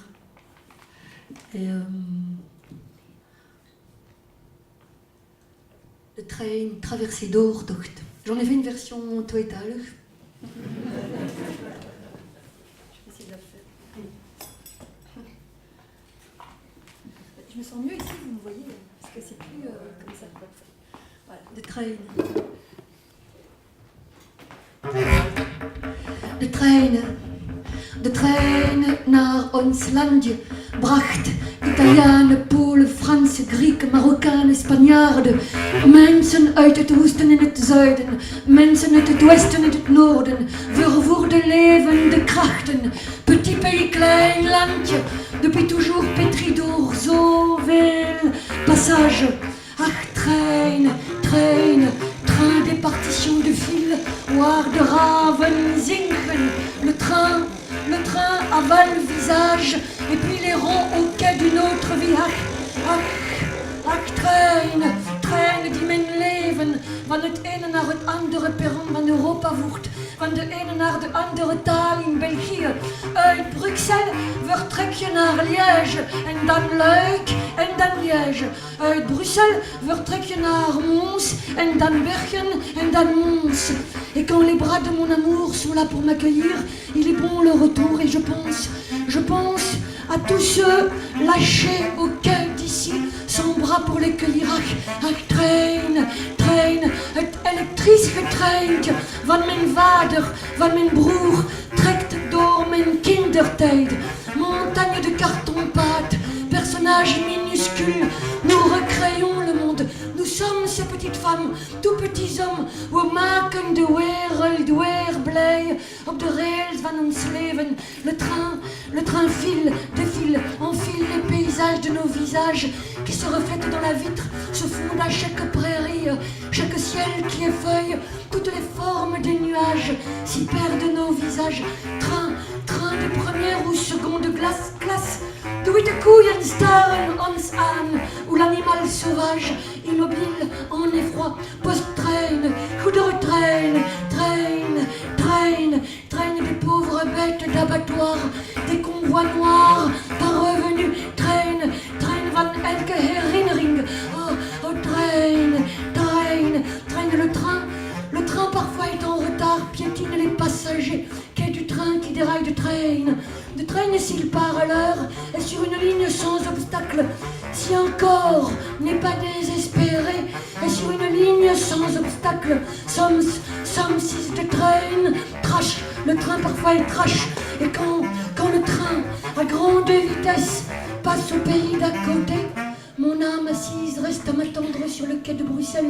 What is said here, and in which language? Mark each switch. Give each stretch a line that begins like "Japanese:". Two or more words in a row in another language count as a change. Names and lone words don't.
French: Et le train traversée doortocht. J'en ai fait une version tweetalig. Je vais essayer de la faire. Je me sens mieux ici, vous me voyez, parce que c'est plus comme ça. Voilà, de train.
Dutch: De trein naar ons landje bracht Italianen, Polen, Fransen, Grieken, Marokkanen, Spanjaarden, mensen uit het oosten en het zuiden, mensen uit het westen en het noorden, vervoerde levende krachten,
French: petit pays,
Dutch: klein landje,
French: depuis toujours pétri
Dutch: door zoveel
French: passage.
Dutch: Ach, trein,
French: train des partitions de fil,
Dutch: waar de raven zinken,
French: le train avale le visage, et puis les ronds au quai d'une autre vie.
Dutch: Ach, trein die mijn leven van het ene naar het andere perron van Europa voert, van de ene naar de andere taal in België. Uit Bruxelles vertrek je naar Liège, en dan Luik, en dan Liège. Uit Bruxelles vertrek je naar Mons, en dan Bergen, en dan Mons.
French: Et quand les bras de mon amour sont là pour m'accueillir, il est bon le retour, et je pense à tous ceux lâchés au quai d'ici, sans bras pour les cueillir.
Dutch: Ach, trein, het elektrische treintje van mijn vader, van mijn broer, trekt door mijn kindertijd.
French: Montagne de carton-pâte, personnage minuscule, nous recréons le monde. Nous sommes ces petites femmes, tout petits hommes,
Dutch: we maken de wereld weer blij. soleil, op de rails van ons leven.
French: Le train file, défile, enfile les paysages de nos visages qui se reflètent dans la vitre, se fondent à chaque prairie, chaque ciel qui effeuille, toutes les formes des nuages s'y perdent nos visages. Train de première ou seconde classe,
Dutch: de witte koeien staren ons aan,
French: où l'animal sauvage, immobile, en effroi, post-traîne, goederentrein, traîne des pauvres bêtes d'abattoir, des convois noirs, parvenus, traîne
Dutch: van elke herinnering,
French: oh, traîne le train parfois est en retard, piétine les passagers, quai du train qui déraille de traîne s'il part à l'heure, et sur une ligne sans obstacle, si encore n'est pas désespéré, et sur une ligne sans obstacle, sommes six de train, trash, le train parfois est trash, et quand le train à grande vitesse passe au pays d'à côté, mon âme assise reste à m'attendre sur le quai de Bruxelles.